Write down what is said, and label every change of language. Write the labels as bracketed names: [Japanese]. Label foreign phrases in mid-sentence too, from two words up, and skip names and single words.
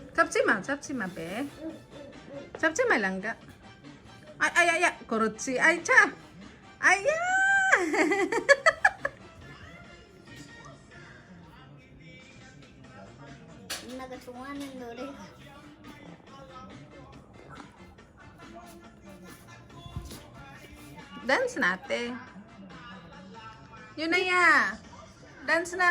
[Korean] 잡지 마, 배. 잡지 말란가. 아야야, 그렇지. 아이 참. 아야. 누나가 좋아하는 노래가 [Filipino] Dance na, ate. Yun na ya. Dance na.